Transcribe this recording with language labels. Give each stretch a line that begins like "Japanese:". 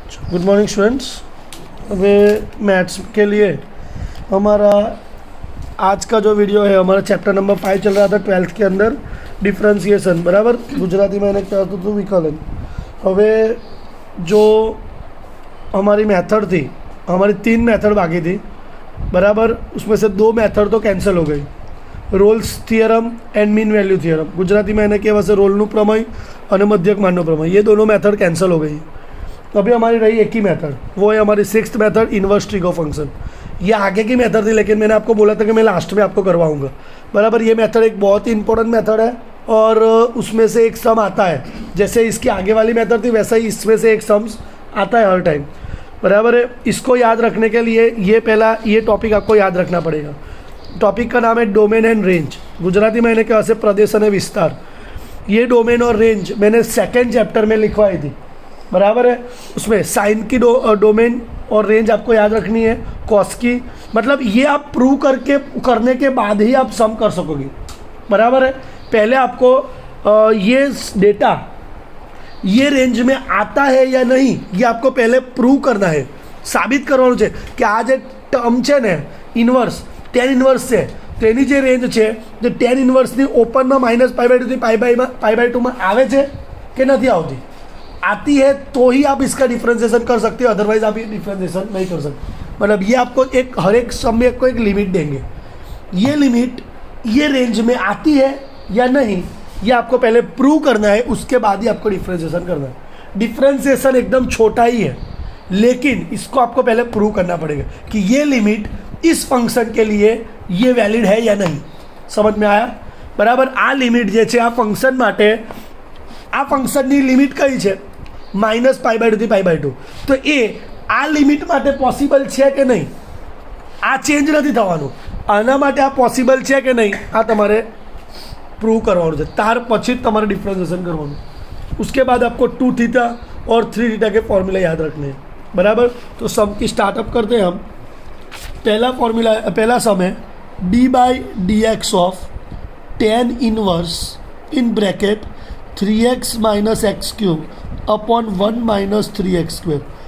Hindi: Good morning students. वे maths के लिए हमारा आज का जो वीडियो है हमारा चैप्टर नंबर 5 चल रहा था 12th के अंदर डिफ्रेंसिएशन बराबर। गुजराती में क्या होता था विकलन। હવે जो हमारी मेथड थी हमारी 3 मेथड बाकी थी बराबर, उसमें से 2 मेथड तो कैंसिल हो गई, roles theorem and mean value theorem. Gujarati में
Gujarati: એને કહેવાશે રોલનું પ્રમેય અને મધ્યકમાનનો પ્રમેય।
Hindi: ये दोनों मेथड कैंसिल हो गई। तो अभी हमारी रही एक ही मेथड, वो है हमारी 6th method inverse trigo function. ये आगे की मेथड थी लेकिन मैंने आपको बोला था कि मैं लास्ट में आपको करवाऊंगा बराबर। ये मेथड एक बहुत ही इंपॉर्टेंट मेथड है और उसमें से एक सम आता है। जैसे इसकी आगे वाली मेथड थी वैसा ही इसमें से एक सम्स आता है हर टाइम बराबर है। इसको याद रखने के लिए ये टॉपिक आपको याद रखना पड़ेगा। टॉपिक का नाम है डोमेन एंड रेंज। गुजराती में
Gujarati: એને કહેવાશે પ્રદેશ અને વિસ્તાર।
Hindi: ये डोमेन और रेंज मैंने 2nd चैप्टर में लिखवाई थी बराबर है। उसमें साइन की डोमेन और रेंज आपको याद रखनी है, कॉस की, मतलब ये आप प्रूव करने के बाद ही आप सम कर सकोगे बराबर है। पहले आपको ये डेटा ये रेंज में आता है या नहीं ये आपको पहले प्रूव करना है, साबित
Gujarati: करવાનું છે કે આ જે ટર્મ છે ને ઇન્વર્સ tan ઇન્વર્સ છે તો એની જે રેન્જ છે તે tan ઇન્વર્સની ઓપનમાં -π/2 થી π/2 में આવે છે કે નથી આવતી।
Hindi: आती है तो ही आप इसका डिफ्रेंसिएशन कर सकते हो, अदरवाइज आप ये डिफ्रेंसिएशन नहीं कर सकते। मतलब ये आपको एक हर एक सम में को एक लिमिट देंगे, ये लिमिट ये रेंज में आती है या नहीं ये आपको पहले प्रूव करना है, उसके बाद ही आपको डिफ्रेंसिएशन करना है। डिफ्रेंसिएशन एकदम छोटा ही है लेकिन इसको आपको पहले प्रूव करना पड़ेगा कि ये लिमिट इस फंक्शन के लिए ये वैलिड है या नहीं। समझ में आया बराबर।
Gujarati: आ लिमिट जे છે આ ફંક્શન માટે આ ફંક્શનની લિમિટ કઈ છે -π/2 થી π/2। તો એ આ લિમિટ માટે પોસિબલ છે કે નહીં આ ચેન્જ નથી થવાનું, આના માટે આ પોસિબલ છે કે નહીં આ તમારે પ્રૂવ કરવાનું છે, ત્યાર પછી જ તમારે ડિફરન્સિએશન કરવાનું।
Hindi: उसके बाद आपको 2θ और 3θ के फॉर्मूला याद रखने हैं बराबर। तो सम की स्टार्टअप करते हैं हम। पहला सम है d/dx of tan inverse in bracket 3x - x³ upon 1 - 3x²।